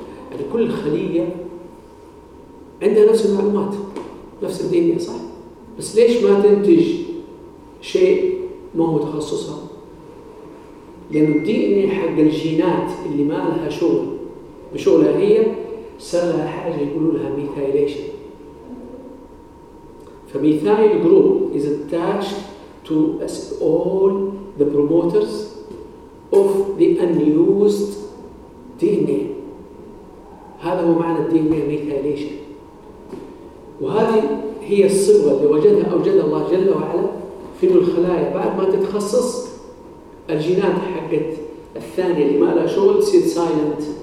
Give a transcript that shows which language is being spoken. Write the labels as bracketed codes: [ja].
[ar] يعني كل خلية عندها نفس المعلومات نفس الدنيا صح؟ بس ليش ما تنتج شيء ما هو تخصصها؟ لأن الدي إن إيه حق الجينات اللي ما لها شغل بشغلها هي صار لها حاجة يقولوا لها ميثايليشن. [en] فميثايل group is attached to all the promoters of the unused DNA. [ar] هذا هو معنى DNA ميثايليشن. وهذه هي الصبغة اللي وجدها أوجد الله جل وعلا في الخلايا بعد ما تتخصص. الجينات حقت الثانية اللي ما لها شغل تصير سايلنت.